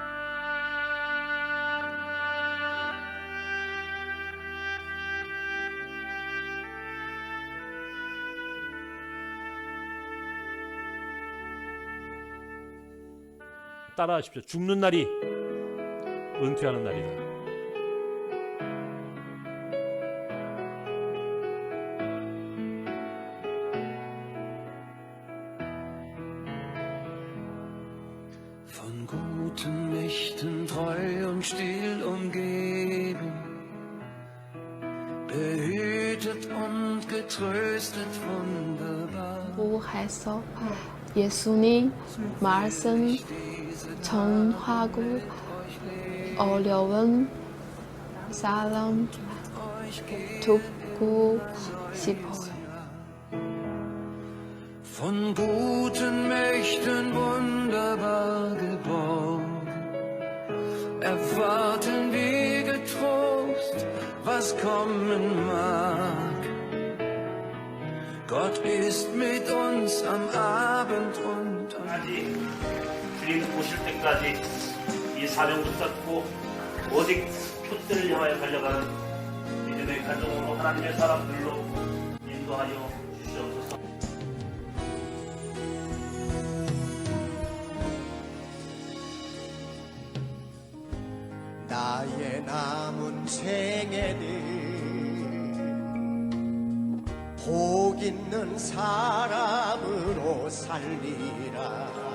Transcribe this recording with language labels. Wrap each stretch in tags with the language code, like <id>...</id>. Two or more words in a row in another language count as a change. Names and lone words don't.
<ko>따라하십시오. 죽는 날이 은퇴하는 날이다.</ko> <de>Von guten Mächten treu und still umgeben, behütet und getröstet wunderbar.</de> <ko>보호해서 예수님 말씀 전하고 어려운 사람 돕고 싶어요.</ko> <de>Von guten Mächten wunderbar geborgen, erwarten wir getrost, was kommen mag. Gott ist mit uns am Abend und am</de> <ko>까지 주님 오실 때까지 이 사명 붙잡고 오직 표대를 향하여 달려가는 믿음의 가정으로 하나님의 사람들로 인도하여 주시옵소서. 나의 남은 생애는 복 있는 사람으로 살리라.</ko>